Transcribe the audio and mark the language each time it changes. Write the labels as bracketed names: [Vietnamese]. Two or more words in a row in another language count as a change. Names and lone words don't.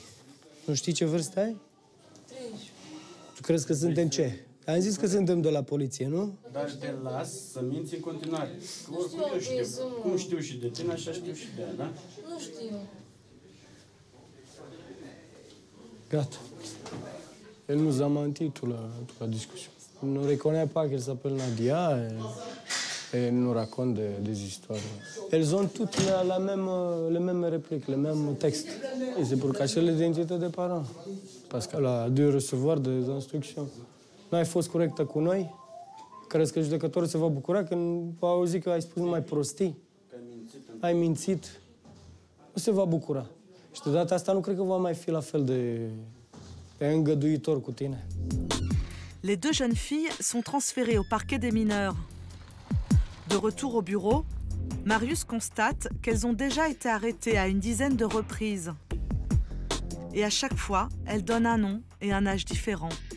[Romanian] Nu știi ce vârstă ai? 13. Tu crezi că suntem ce? Am zis că suntem de la poliție, nu? Dar te las să minți în continuare. Că oricum eu știu. Cum știu și de tine, așa știu și de ea, da? Nu știu. Gata. [French] Elle nous a menti toute la discussion. Elle ne reconnaît pas qu'elle s'appelle Nadia et elle nous raconte des histoires. Elles ont toutes les mêmes répliques, les mêmes textes. Et c'est pour cacher l'identité des parents. Parce qu'elle a dû recevoir des instructions. [Romanian] N-ai fost corectă cu noi? Crezi că judecătorul se va bucura când va auzi că ai spus numai prostii? Ai mințit? Nu se va bucura. Și de data asta nu cred că va mai fi la fel de îngăduitor cu tine. [French] Les 2 jeunes filles sont transférées au parquet des mineurs. De retour au bureau, Marius constate qu'elles ont déjà été arrêtées à une dizaine de reprises. Et à chaque fois, elles donnent un nom et un âge différents.